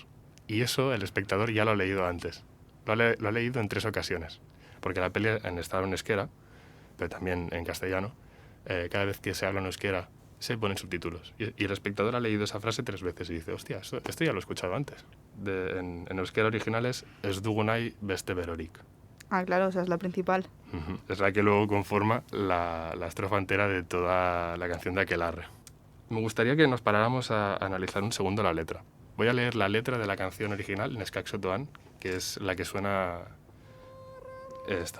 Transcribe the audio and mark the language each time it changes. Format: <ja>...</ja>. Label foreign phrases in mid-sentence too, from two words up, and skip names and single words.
<es>Y eso el espectador ya lo ha leído antes. Lo ha leído en 3 ocasiones. Porque la peli estaba en euskera, pero también en castellano. Cada vez que se habla en euskera se ponen subtítulos. Y el espectador ha leído esa frase 3 veces y dice, hostia, esto ya lo he escuchado antes. En euskera original es</es> <eu>ez dugu nahi beste berorik.</eu> <es>Ah, claro, o sea, es la principal. Es la que luego conforma la estrofa entera de toda la canción de Aquelarre. Me gustaría que nos paráramos a analizar un segundo la letra. Voy a leer la letra de la canción original, Neskak Sotoan, que es la que suena... Esta es.</es>